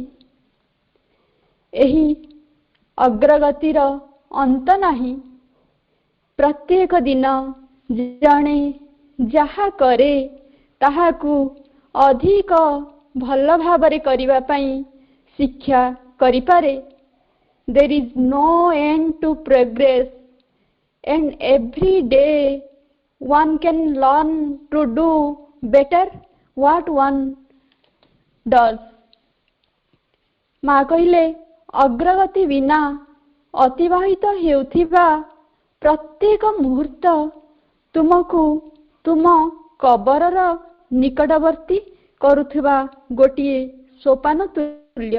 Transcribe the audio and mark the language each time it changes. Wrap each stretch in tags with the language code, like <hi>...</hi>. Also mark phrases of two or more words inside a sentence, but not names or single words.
<or>ଏହି ଅଗ୍ରଗତିର ଅନ୍ତ ନାହିଁ। ପ୍ରତ୍ୟେକ ଦିନ ଜଣେ ଯାହା କରେ ତାହାକୁ ଅଧିକ ଭଲ ଭାବରେ କରିବା ପାଇଁ ଶିକ୍ଷା କରିପାରେ।</or> <en>There is no end to progress, and every day one can learn to do better what one does.</en> <or>ମା କହିଲେ, ଅଗ୍ରଗତି ବିନା ଅତିବାହିତ ହେଉଥିବା ପ୍ରତ୍ୟେକ ମୁହୂର୍ତ୍ତ ତୁମକୁ ତୁମ କବରର ନିକଟବର୍ତ୍ତୀ କରୁଥିବା ଗୋଟିଏ ସୋପାନ ତୁଲ୍ୟ।</or>